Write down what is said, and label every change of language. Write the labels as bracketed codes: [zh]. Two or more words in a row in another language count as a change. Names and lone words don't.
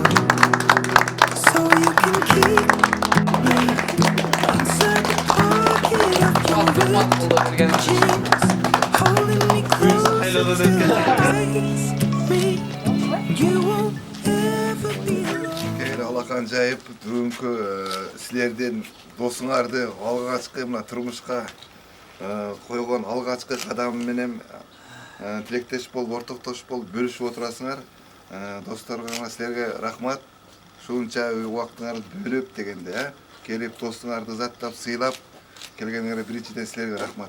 [en] So you can keep me inside the pocket of your jeans, holding me close as me. You won't ever be alone. [ky] Алакан жайып бүгүнкү силердин досуңарды алгачкы мына турмушка койгон алгачкы кадамы менен тилектеш болуп, ортоктош болуп бөлүшүп отурасыңар. Досторго силерге рахмат. Ушунча убактыңарды бөлүп дегенде, келип достуңарды заттап, сыйлап келгениңерге биринчиден силерге рахмат.